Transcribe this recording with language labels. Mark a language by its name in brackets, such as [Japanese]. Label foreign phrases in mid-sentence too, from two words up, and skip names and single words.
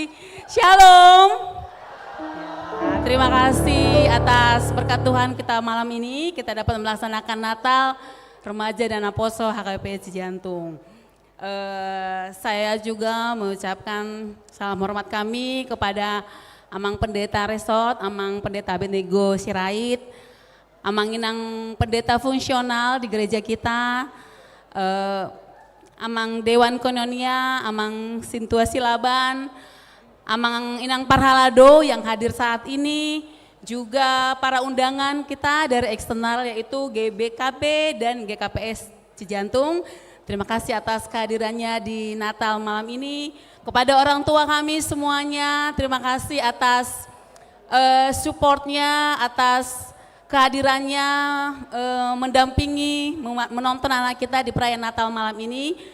[Indonesian] Shalom. Terima kasih atas berkat Tuhan kita malam ini kita dapat melaksanakan Natal Remaja dan Aposo HKBP Cijantung. Saya juga mengucapkan salam hormat kami kepada Amang Pendeta Resort, Amang Pendeta Abednego Sirait, Amang Inang Pendeta Fungsional di gereja kita, Amang Dewan Koinonia, Amang Sintua Silaban, Amang Inang Parhalado yang hadir saat ini, juga para undangan kita dari eksternal yaitu GBKP dan GKPS Cijantung. Terima kasih atas kehadirannya di Natal malam ini. Kepada orang tua kami semuanya, terima kasih atas supportnya, atas kehadirannya mendampingi, menonton anak kita di perayaan Natal malam ini.